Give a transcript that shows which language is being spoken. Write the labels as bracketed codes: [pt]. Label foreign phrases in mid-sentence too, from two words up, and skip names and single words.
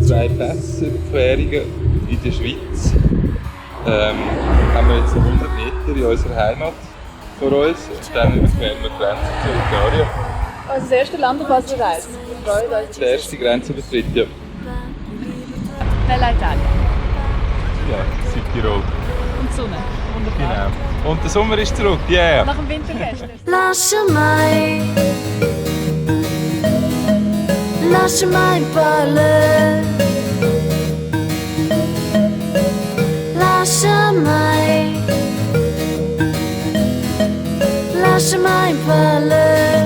[de] 2 Fässerquerungen in der Schweiz, haben wir jetzt 100 Meter in unserer Heimat vor uns und dann überqueren wir die Grenze zu Italien. Also das erste Land, auf was ihr reist. Die erste Grenzübertritt, ja. Bella Italia. Ja, Südtirol. Und die Sonne. Wunderbar. Genau. Und der Sommer ist zurück, yeah! Nach dem Winter gestern. [it] Lascia-mai in pace. Lascia-mai in pace.